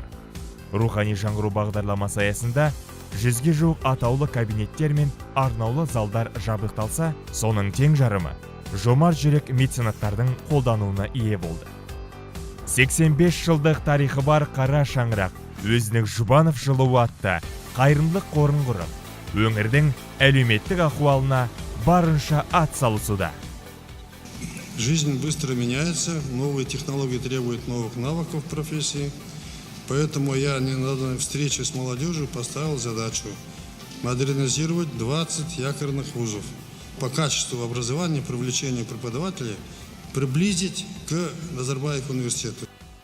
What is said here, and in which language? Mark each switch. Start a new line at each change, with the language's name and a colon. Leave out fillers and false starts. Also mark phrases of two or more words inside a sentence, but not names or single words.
Kazakh: Рухани жаңғыру бағдарламасы аясында 100-ге жуық атаулы кабинеттер мен арнаулы залдар жабдықталса, соның тең жарымы жомарт жүрек меценаттардың қолдануына ие болды. 85 жылдық тарихы бар Қара шаңырақ өзінің Жұбанов жылуы атты қайырымдылық қорын құрып, өңірдің әлеуметтік ахуалына барынша атсалысуда.
Russian: Жизнь быстро меняется, новые технологии требуют новых навыков в профессии, поэтому я на данной встрече с молодежью поставил задачу модернизировать 20 якорных вузов. По качеству образования и привлечению преподавателей приблизить к Назарбаев университету.